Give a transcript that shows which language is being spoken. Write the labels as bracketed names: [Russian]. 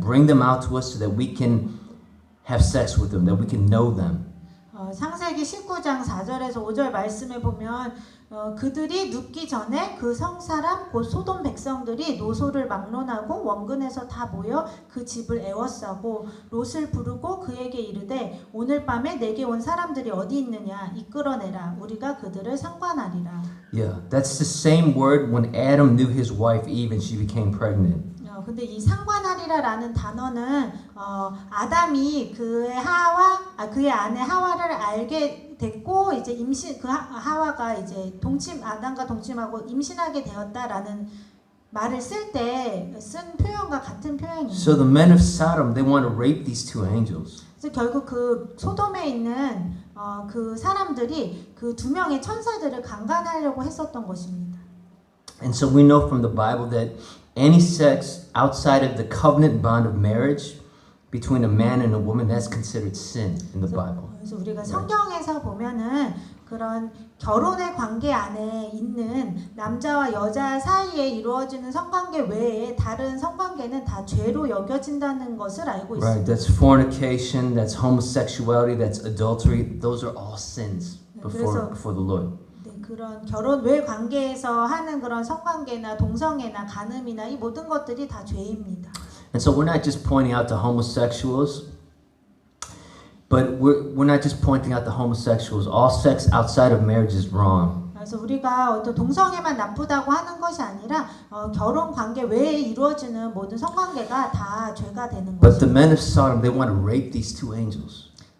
[English] Bring them out to us so that we can have sex with them, that we can know them." [Korean] 창세기 19장 4절에서 5절 말씀에 보면 그들이 눕기 전에 그 성사람 곧 소돔 백성들이 노소를 막론하고 원근에서 다 모여 그 집을 애워싸고 롯을 부르고 그에게 이르되 오늘 밤에 내게 온 사람들이 어디 있느냐 이끌어내라 우리가 그들을 상관하리라. [English] Yeah, that's the same word when Adam knew his wife Eve and she became pregnant. [Korean] 근데 이 상관하리라라는 단어는 아담이 그의 아내 하와를 알게 됐고 이제 하와가 이제 아담과 동침하고 임신하게 되었다라는 말을 쓸 때 쓴 표현과 같은 표현입니다. [English] So the men of Sodom, they want to rape these two angels. [Korean] 그래서 결국 그 소돔에 있는 그 사람들이 그 두 명의 천사들을 강간하려고 했었던 것입니다. [English] And so we know from the Bible that any sex outside of the covenant bond of marriage between a man and a woman, that's considered sin in the Bible. [Korean] 그래서 우리가 성경에서 보면은 그런 결혼의 관계 안에 있는 남자와 여자 사이에 이루어지는 성관계 외에 다른 성관계는 다 죄로 여겨진다는 것을 알고 있습니다. [English] Right, that's fornication, that's homosexuality, that's adultery. Those are all sins before the Lord. [Korean] 그런 결혼 외 관계에서 하는 그런 성관계나 동성애나 간음이나 이 모든 것들이 다 죄입니다. [English] And so we're not just pointing out the homosexuals, but we're not just pointing out the homosexuals. All sex outside of marriage is wrong. [Korean] 그래서 우리가 어떤 동성애만 나쁘다고 하는 것이 아니라 결혼 관계 외에 이루어지는 모든 성관계가 다 죄가 되는 [English] But the [Korean] 것입니다. [English] men of Sodom, they want to rape these two angels.